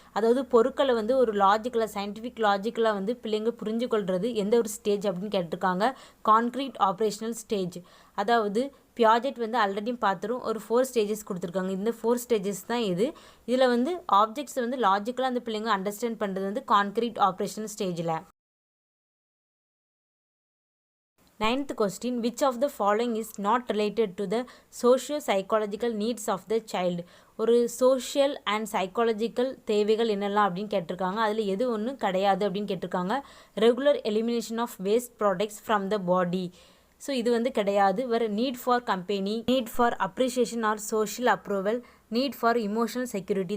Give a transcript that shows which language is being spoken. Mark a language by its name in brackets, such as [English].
[Tamil] அதாவது பொருட்களை வந்து ஒரு லாஜிக்கலாக சயின்டிஃபிக் லாஜிக்கலாக வந்து பிள்ளைங்க புரிஞ்சு கொள்வது எந்த ஒரு ஸ்டேஜ் அப்படின்னு கேட்டிருக்காங்க, கான்க்ரீட் ஆப்ரேஷனல் ஸ்டேஜ். அதாவது பியாஜெட் வந்து ஆல்ரெடியும் பார்த்துரும், ஒரு 4 ஸ்டேஜஸ் கொடுத்துருக்காங்க. இந்த 4 ஸ்டேஜஸ் தான் இது. இதில் வந்து ஆப்ஜெக்ட்ஸ் வந்து லாஜிக்கலாக அந்த பிள்ளைங்க அண்டர்ஸ்டாண்ட் பண்ணுறது வந்து கான்க்ரீட் ஆப்ரேஷனல் ஸ்டேஜில். [English] Ninth question, which of the following is not related to the socio-psychological needs of the child. [Tamil] ஒரு சோஷியல் அண்ட் சைக்காலஜிக்கல் தேவைகள் என்னெல்லாம் அப்படின்னு கேட்டிருக்காங்க. அதில் எது ஒன்றும் கிடையாது அப்படின்னு கேட்டிருக்காங்க. [English] Regular elimination of waste products from the body. So [Tamil] இது வந்து கிடையாது. வேறு [English] Need for company, need for appreciation or social approval, need for emotional security.